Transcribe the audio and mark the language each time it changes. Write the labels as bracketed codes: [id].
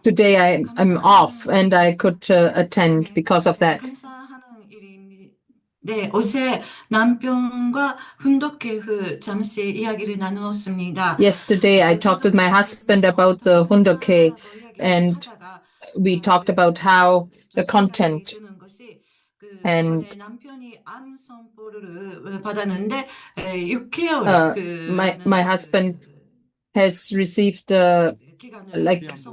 [en] Today I'm off and I could attend because of that. [ko] 감사하는 일입니다. 네, 어제 남편과 훈독회 후 잠시 이야기를 나누었습니다. [en] Yesterday I talked with my husband about the Hundoke, and we talked about how the content and [ko] 남편이 암 선포를 받았는데 6개월 [en] my husband has received like